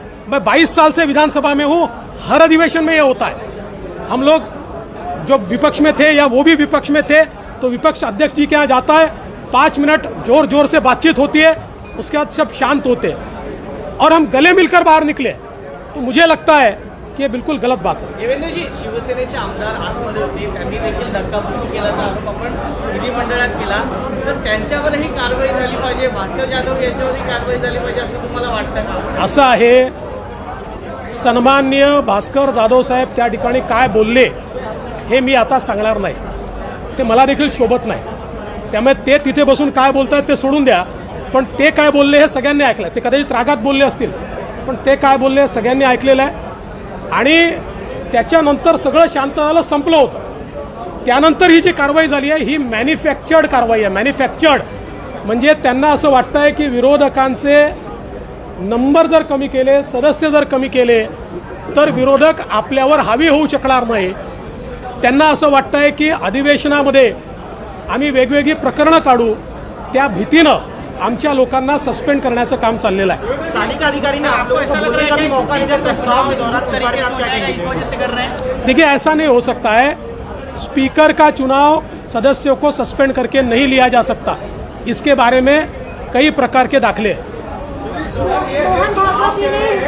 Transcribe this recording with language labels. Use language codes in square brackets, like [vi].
[hi] मैं 22 साल से विधानसभा में हूं, हर अधिवेशन में ये होता है। हम लोग जो विपक्ष में थे या वो भी विपक्ष में थे तो विपक्ष अध्यक्ष जी के यहाँ जाता है, 5 मिनट जोर जोर से बातचीत होती है, उसके बाद सब शांत होते हैं और हम गले मिलकर बाहर निकले। तो मुझे लगता है की बिल्कुल गलत बात है। [mr] देवेंद्रजी, शिवसेनेचे आमदार आतमध्ये होते, त्यांनी देखील धक्काबुक्की केल्याचा आरोप आपण विधिमंडळात केला, तर त्यांच्यावरही कारवाई झाली पाहिजे, भास्कर जाधव यांच्यावरही कारवाई झाली पाहिजे असं तुम्हाला वाटतं का? असं आहे, सन्माननीय भास्कर जाधव साहेब त्या ठिकाणी काय बोलले हे मी आता सांगणार नाही, ते मला देखील शोभत नाही। त्यामुळे ते तिथे बसून काय बोलतात ते सोडून द्या, पण ते काय बोलले हे सगळ्यांनी ऐकलं। ते कदाचित रागात बोलले असतील, पण ते काय बोलले सगळ्यांनी ऐकलेलं आहे आणि त्याच्यानंतर सगळं शांत झालं, संपलं होतं। त्यानंतर ही जी कारवाई झाली आहे ही मॅन्युफॅक्चर्ड कारवाई आहे। मॅन्युफॅक्चर्ड म्हणजे त्यांना असं वाटतं आहे की विरोधकांचे नंबर जर कमी केले, सदस्य जर कमी केले तर विरोधक आपल्यावर हावी होऊ शकणार नाही। त्यांना असं वाटतं आहे की अधिवेशनामध्ये आम्ही वेगवेगळी प्रकरणं काढू, त्या भीतीनं आमच्या लोकांना सस्पेंड करण्याचं काम चाललेलं आहे। [hi] तालिका अधिकारी ने आप लोगों को बोलने का भी मौका नहीं दिया, प्रस्ताव के दौरान उस बारे में आप क्या कहेंगे? इस वजह से कर रहे हैं। देखिए, ऐसा नहीं हो सकता है। स्पीकर का चुनाव सदस्यों को सस्पेंड करके नहीं लिया जा सकता, इसके बारे में कई प्रकार के दाखले हैं। मोहन भागवत जी ने